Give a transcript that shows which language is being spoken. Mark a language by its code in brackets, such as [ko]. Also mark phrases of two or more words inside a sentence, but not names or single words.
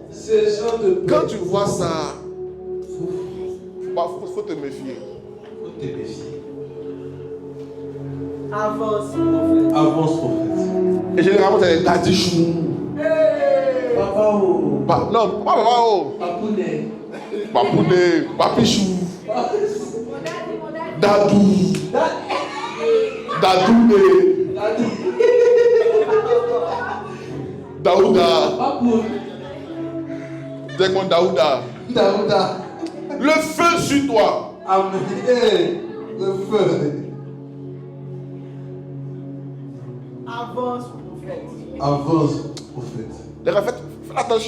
[fr] Quand tu vois ça, faut te méfier. Avance, prophète. Avance prophète. Et généralement, c'est des daddy chou. Papa oh. Non, pas papa oh. Papounet. Papounet, papichou. Dadou. Dadouné. Daouda. Papoun. Dès qu'on Daouda. Daouda. Le feu sur toi. Amen. Le feu. Avance, prophète. Avance prophète. Les gars, faites attention.